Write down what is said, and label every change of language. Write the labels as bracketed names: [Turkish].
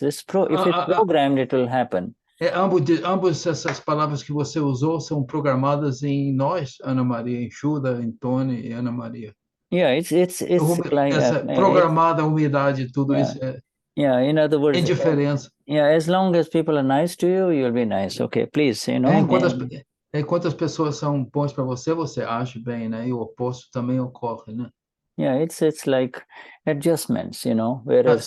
[English] If it's programmed, it will happen. [Portuguese] Ambas essas palavras que você usou são programadas em nós, Ana Maria, em Shuddha, em Tony e Ana Maria. [English] Yeah, it's like [Portuguese] essa programada humildade, tudo isso é. [English] Yeah, in other words, [Portuguese] indiferença. [English] Yeah, as long as people are nice to you, you'll be nice. Okay, please, [Portuguese] Enquanto as pessoas são bons para você, você age bem, né? E o oposto também ocorre, né? [English] Yeah, it's like adjustments, whereas